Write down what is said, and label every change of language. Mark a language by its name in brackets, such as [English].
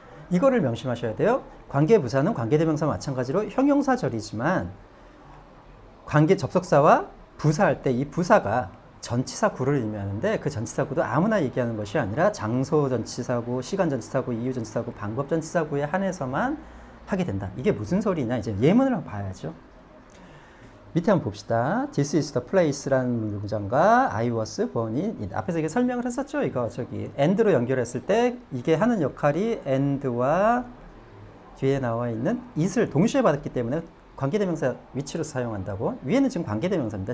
[Korean] 이거를 명심하셔야 돼요. 관계부사는 관계대명사와 마찬가지로 형용사절이지만 관계 접속사와 부사할 때 이 부사가 전치사구를 의미하는데 그 전치사구도 아무나 얘기하는 것이 아니라 장소 전치사구, 시간 전치사구, 이유 전치사구, 방법 전치사구에 한해서만 하게 된다. 이게 무슨 소리냐? 이제 예문을 한번 봐야죠. 밑에 한번 봅시다. [English] This is the place [Korean] 라는 문장과 [English] I was born in. [Korean] 앞에서 이게 설명을 했었죠. 이거 and로 연결했을 때 이게 하는 역할이 and와 뒤에 나와 있는 it을 동시에 받았기 때문에 관계대명사 위치로 사용한다고. 위에는 지금 관계대명사입니다.